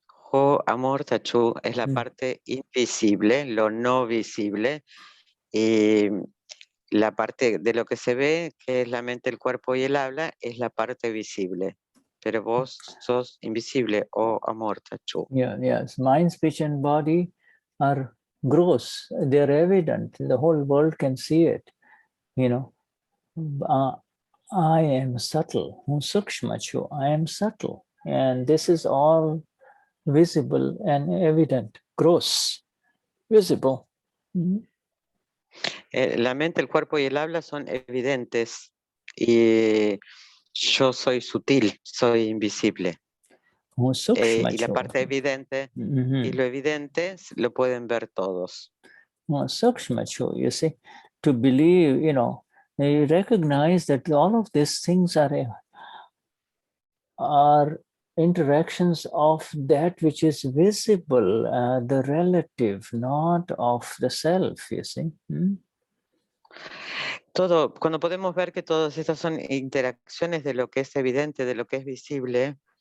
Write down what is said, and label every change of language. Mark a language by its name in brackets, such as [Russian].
[Spanish] Ho amor tachu es la parte invisible, lo no visible, y la parte de lo que se ve, que es la mente, el cuerpo y el habla, es la parte visible. Pero vos sos invisible, o amor tachu. [English] Yes. Mind, speech, and body are gross. They're evident. The whole world can see it. You know, I am subtle. Sukshmachu, I am subtle. And this is all visible and evident. Gross, visible. [Spanish] La mente, el cuerpo y el habla son evidentes. Y yo soy sutil, soy invisible. Y la parte evidente y lo evidente lo pueden ver todos. [English] Sukshmachu, you see, to believe, you know, you recognize that all of these things are interactions of that which is visible, the relative, not of the self, you see. [Spanish] Todo, cuando podemos ver que todas estas son interacciones de lo que es evidente, de lo que es visible,